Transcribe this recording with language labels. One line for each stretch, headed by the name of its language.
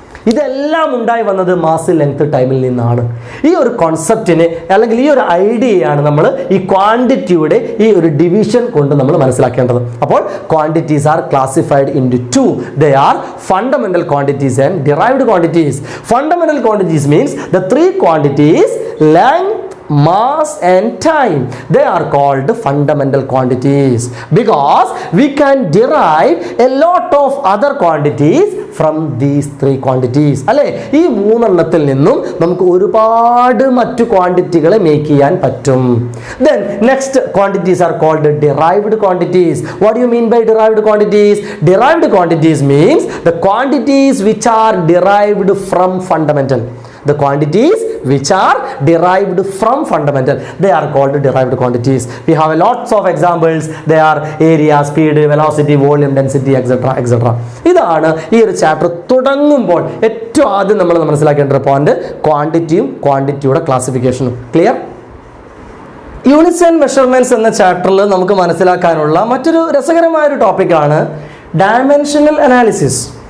Malayalam: ഇതെല്ലാം ഉണ്ടായി വന്നത് മാസ്, ലെങ്ത്, ടൈമിൽ നിന്നാണ്. ഈ ഒരു കോൺസെപ്റ്റിനെ അല്ലെങ്കിൽ ഈ ഒരു ഐഡിയയാണ് നമ്മൾ ഈ ക്വാണ്ടിറ്റിയുടെ ഈ ഒരു ഡിവിഷൻ കൊണ്ട് നമ്മൾ മനസ്സിലാക്കേണ്ടത്.
English: അപ്പോൾ quantities are classified in two. They are fundamental quantities and derived quantities. Fundamental quantities means the 3 quantities length, mass and time. They are called fundamental quantities because we can derive a lot of other quantities from these 3 quantities.
Malayalam: അല്ലേ? ഈ 3 എണ്ണത്തിൽ നിന്നും നമുക്ക് ഒരുപാട് മറ്റു ക്വാണ്ടിറ്റികളെ make ചെയ്യാൻ പറ്റും.
English: Then next quantities are called derived quantities. What do you mean by derived quantities? Derived quantities means the quantities which are derived from fundamental. The quantities which are derived from fundamental, they are called derived quantities. We have lots of examples. They are area, speed, velocity, volume, density, etc. etc.
Malayalam: ഇതാണ് ഈ ഒരു chapter തുടങ്ങുമ്പോൾ ഏറ്റവും ആദ്യം നമ്മൾ മനസ്സിലാക്കേണ്ട ഒരു point ക്വാണ്ടിറ്റിയും ക്വാണ്ടിറ്റിയുടെ ക്ലാസിഫിക്കേഷനും. Clear? Units and measurements എന്ന ചാപ്റ്ററിൽ നമുക്ക് മനസ്സിലാക്കാനുള്ള മറ്റൊരു രസകരമായ ഒരു ടോപ്പിക്കാണ് ഡയമെൻഷണൽ അനാലിസിസ്.